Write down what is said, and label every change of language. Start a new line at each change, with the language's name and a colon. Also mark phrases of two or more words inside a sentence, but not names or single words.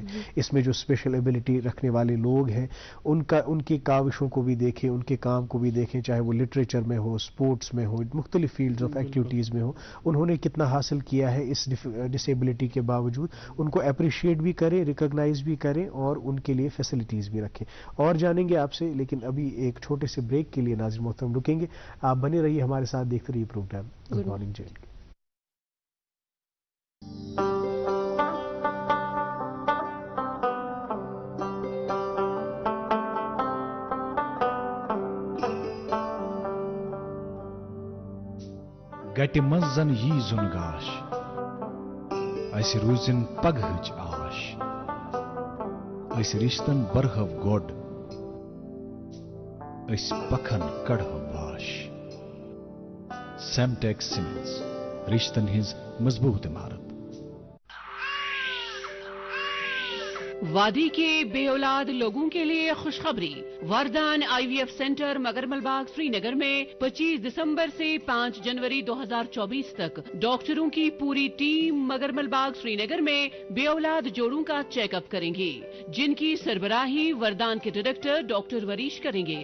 Urdu: اس میں جو
English: special ability
Urdu: رکھنے والے لوگ ہیں ان کی کاوشوں کو بھی دیکھیں ان کے کام کو بھی دیکھیں چاہے وہ لٹریچر میں ہو اسپورٹس میں ہو مختلف
English: fields of activities
Urdu: میں ہو انہوں نے کتنا حاصل کیا ہے اس ڈسیبلٹی کے باوجود ان کو اپریشیٹ بھی کریں ریکگنائز بھی کریں اور ان کے لیے فیسلٹیز بھی رکھیں. اور جانیں گے آپ سے لیکن ابھی ایک چھوٹے سے بریک کے لیے ناظرین محترم رکیں گے. آپ بنے رہیے ہمارے ساتھ دیکھتے رہیے پروگرام گڈ مارننگ JNK.
Kashmiri: گٹہِ منٛز زن یی زُن گاش اسہِ روٗزِن پگہٕچ آش أسۍ رِشتن برہو گۄڈ أسۍ پکھن کڑہو باش. سیمٹیک سیمنٹس رشتن ہٕنٛز مضبوٗط عمارت.
Urdu: وادی کے بے اولاد لوگوں کے لیے خوشخبری۔ وردان IVF سینٹر مگرمل باغ سری نگر میں 25 دسمبر سے 5 جنوری 2024 تک ڈاکٹروں کی پوری ٹیم مگرمل باغ سری نگر میں بے اولاد جوڑوں کا چیک اپ کریں گے، جن کی سربراہی وردان کے ڈائریکٹر ڈاکٹر وریش کریں گے۔